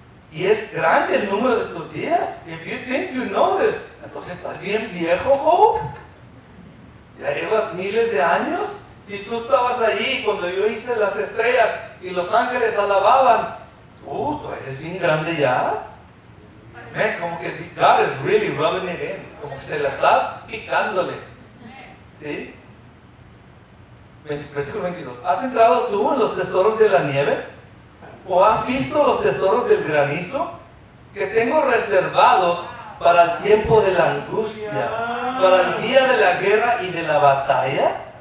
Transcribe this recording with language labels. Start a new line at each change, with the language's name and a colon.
Spanish: Y es grande el número de tus días.
English: If you think you know this,
Spanish: entonces estás bien viejo, Job. Ya llevas miles de años. Si tú estabas allí cuando yo hice las estrellas y los ángeles alababan, tú eres bien grande ya. Como que
English: God is really rubbing it in.
Spanish: Como que se la está picándole. ¿Sí? Versículo 22. ¿Has entrado tú en los tesoros de la nieve? ¿O has visto los tesoros del granizo? Que tengo reservados para el tiempo de la angustia, para el día de la guerra y de la batalla.